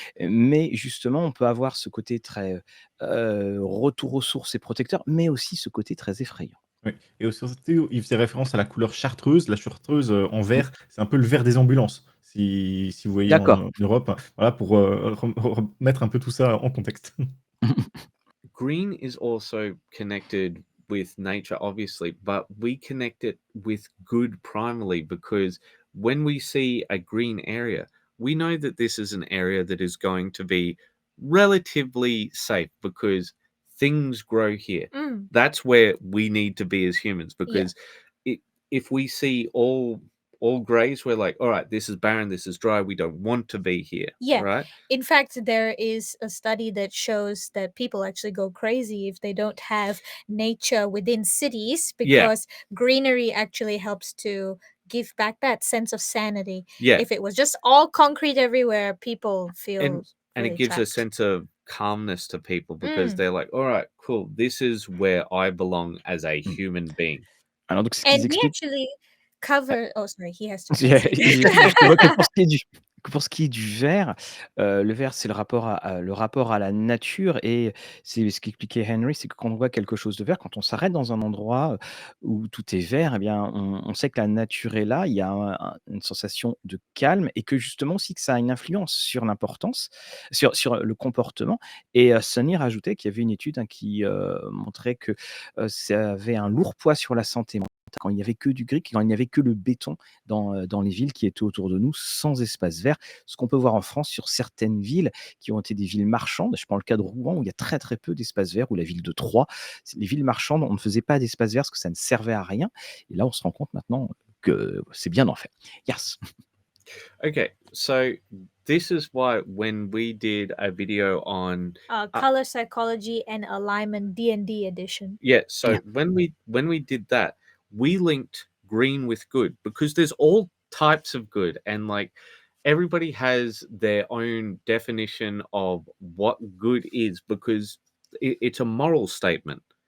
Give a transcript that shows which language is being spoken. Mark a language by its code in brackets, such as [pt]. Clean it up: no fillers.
[fr] Mais justement, on peut avoir ce côté très, retour aux sources et protecteur, mais aussi ce côté très effrayant. Oui, et aussi, il faisait référence à la couleur chartreuse. La chartreuse, en Mmh. vert, c'est un peu le vert des ambulances, si vous voyez D'accord. en Europe, hein. Voilà, pour, remettre un peu tout ça en contexte. [en] green is also connected with nature, obviously, but we connect it with good primarily because when we see a green area, we know that this is an area that is going to be relatively safe because things grow here. Mm, That's where we need to be as humans yeah. because it, if we see all grays, we're like, all right, this is barren, this is dry, we don't want to be here, Yeah. right? In fact, there is a study that shows that people actually go crazy if they don't have nature within cities Yeah, because greenery actually helps to give back that sense of sanity. yeah. If it was just all concrete everywhere, people feel And it really gives a trapped. sense of calmness to people because Mm. they're like, all right, cool, this is where I belong as a Mmh. human being. [fr] Alors donc ce [en] And [fr] qu'ils [en] he [fr] expliquent. [en] actually cover oh, sorry, he has to Yeah, translate. [fr] ils expliquent justement que pour ce qui est du vert, le vert, c'est le rapport à la nature et c'est ce qu'expliquait Henry, c'est que quand on voit quelque chose de vert, quand on s'arrête dans un endroit, où tout est vert, eh bien, on sait que la nature est là, il y a une sensation de calme et que justement aussi que ça a une influence sur l'importance, sur le comportement et Sonny rajoutait qu'il y avait une étude, hein, qui, montrait que, ça avait un lourd poids sur la santé mentale quand il n'y avait que du gris, quand il n'y avait que le béton dans les villes qui étaient autour de nous, sans espace vert. Ce qu'on peut voir en France sur certaines villes qui ont été des villes marchandes. Je prends le cas de Rouen où il y a très, très peu d'espace vert, ou la ville de Troyes. Les villes marchandes, on ne faisait pas d'espace vert parce que ça ne servait à rien. Et là, on se rend compte maintenant que c'est bien d'en faire. [en] Yes. Okay, so this is why when we did a video on Color psychology and alignment D&D edition. yeah, so Yeah. when we did that, we linked green with good because there's all types of good and like everybody has their own definition of what good is because it's a moral statement.